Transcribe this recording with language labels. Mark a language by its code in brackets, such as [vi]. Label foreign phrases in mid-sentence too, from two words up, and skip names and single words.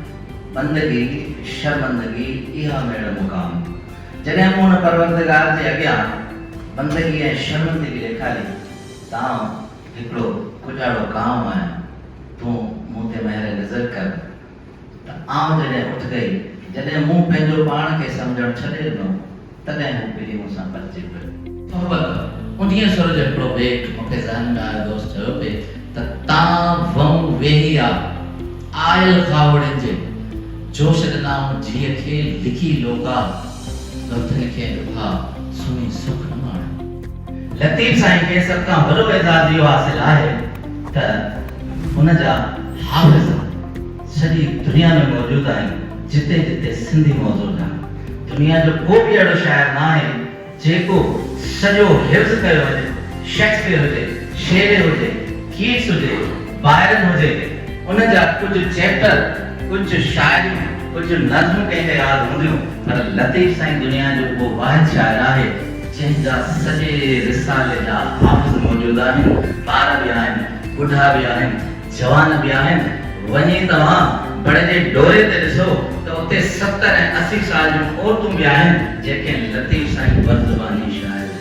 [sd] बंदगी शर्मंदगी इहा मेरा मुकाम जॾहिं मूं हुन परवरदिगार जे अॻियां बंदगी ऐं शर्मंदगी ॾेखारी तां हिकिड़ो कुजाड़ो काम आहियां तूं मूं ते महिर नज़र कर त आउं जॾहिं उठ गई जॾहिं मूं पंहिंजो पाण खे सम्झणु छॾे ॾिनो तॾहिं हू पहिरीं मूंसां बचिजी पियो। उन्हीअ सुर जो हिकिड़ो बेट मूंखे ज़हन में आयो दोस्त चयो पे त तां वम वेही आ आयल खावड़नि जे जोश ॾिनाऊं जीअ खे लिखी लोका गौथन खे ॾुभा सुनी सुख न माण। लतीफ़ साईं खे सभ खां वॾो एज़ाज़ इहो हासिल आहे त हुन जा हाफ़िज़ सॼी दुनिया में मौजूद आहिनि जिते जिते सिंधी मौजूद आहे। दुनिया जो को बि अहिड़ो शाइर न आहे जेको सॼो हिफ्ज़ कयो हुजे शेक्सपियर हुजे शेर हुजे कीट्स हुजे बायरन हुजे उन जा कुछ चैप्टर कुछ शायरी कुछ नज़्म कंहिंखे यादि हूंदियूं पर लतीफ़ साईं दुनिया जो वो वाहिद शाइर आहे जंहिंजा सॼे रिसाले जा हाफ़िज़ मौजूद आहिनि ॿार बि आहिनि बुढ़ा बि आहिनि जवान बि आहिनि। वञी तव्हां बड़े जे डोरे ते ॾिसो त उते 70 ऐं 80 साल जूं औरतूं बि आहिनि जेके लतीफ़ साईं बदज़बानी शाइर